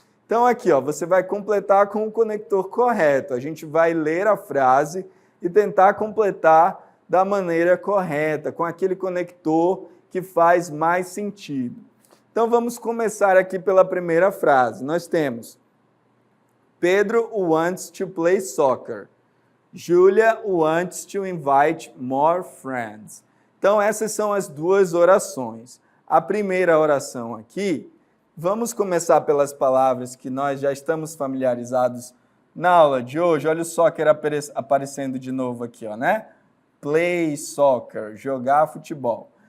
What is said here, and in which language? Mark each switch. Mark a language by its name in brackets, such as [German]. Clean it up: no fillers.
[Portuguese] Então, aqui, ó, você vai completar com o conector correto. A gente vai ler a frase e tentar completar da maneira correta, com aquele conector que faz mais sentido. Então, vamos começar aqui pela primeira frase. [English] Nós temos, Pedro wants to play soccer. Julia wants to invite more friends. [Portuguese] Então, essas são as duas orações. A primeira oração aqui, vamos começar pelas palavras que nós já estamos familiarizados na aula de hoje. Olha o soccer aparecendo de novo aqui, ó, né? [English] Play soccer, [Portuguese] jogar futebol.